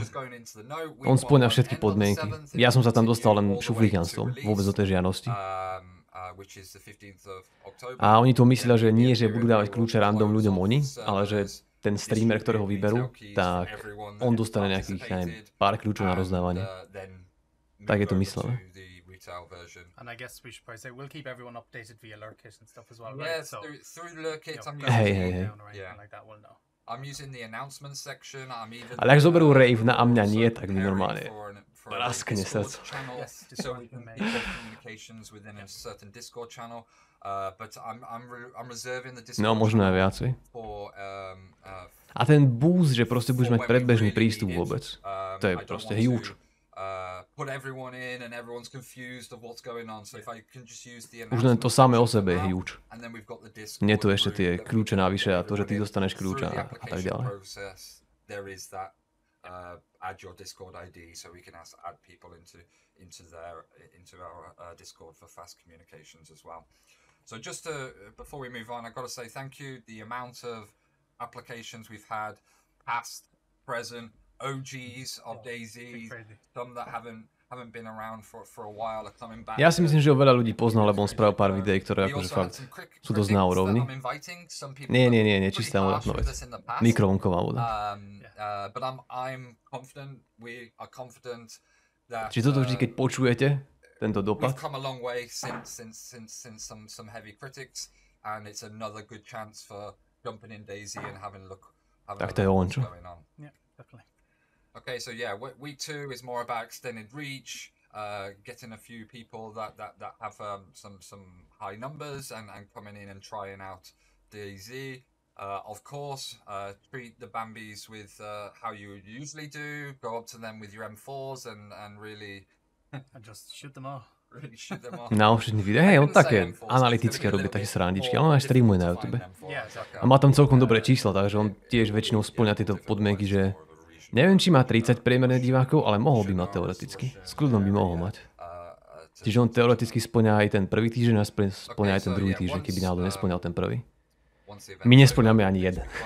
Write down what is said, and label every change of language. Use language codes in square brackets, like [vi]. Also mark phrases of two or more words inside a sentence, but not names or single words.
[sk] On spĺňa všetky podmienky. Ja som sa tam dostal len šuflíkanstvom, vôbec do tej žiadosti. A oni to myslia, že nie, že budú dávať kľúče random ľuďom oni, ale že ten streamer, ktorého vyberú, tak on dostane nejakých, neviem, pár kľúčov na rozdávanie. Tak je to myslené. [en] And I guess we should probably say we'll keep everyone updated via lurkit and stuff as well, right? So through lurkit, I'm using the announcement section. [sk] Ale ak zoberú rave na a mňa nie, tak mi normálne praskne srdce. [en] So we can make communications within a certain Discord channel. But I'm reserving the Discord. [sk] No, možno aj viacej. A ten boost, že proste budeš mať predbežný prístup vôbec, to je proste huge. [en] Put everyone in and everyone's confused of what's going on. So if I can just use the [sk] už len to samé o sebe je huge. Nie tu ešte tie kľúče navyše a to, že ty dostaneš kľúča a tak ďalej. [en] add your Discord ID so we can add people into our Discord for fast communications as well. So just before we move on, I've got to say thank you. The amount of applications we've had, past, present, OGs of DayZ, some that haven't been around for a while are coming back. [sk] Ja si myslím, že ho veľa ľudí pozná, lebo on spravil pár videí, ktoré akože fakt sú dosť na úrovni. Nie, čistá voda, no vec. Mikrovlnková voda. [en] But I'm confident, we are confident that [sk] Čiže toto vždy, keď počujete, tento dopad. [en] We've come a long way since some heavy critics, and it's another good chance for jumping in DayZ and having a look [sk] Tak to je on, čo? [en] Yeah, definitely. Okay, so yeah, week 2 is more about extended reach, getting a few people that have some high numbers and coming in and trying out DayZ. Of course, treat the Bambis with how you would usually do. Go up to them with your M4s and really And just shoot them all. really shoot them off. [sk] Na všetných videách. Hej, on také analytické robí také srandičky, ale on aj streamuje na YouTube. [en] Yeah, exactly. [sk] A má tam celkom dobré čísla, takže on tiež väčšinou spĺňa tieto podmienky, že neviem, či má 30 priemerné divákov, ale mohol by mať teoreticky. S kľudom by mohol mať. Čiže on teoreticky spĺňa aj ten prvý týždeň a spĺňa aj ten druhý týždeň, keby náhodou nespĺňal ten prvý. My nespĺňame ani jeden.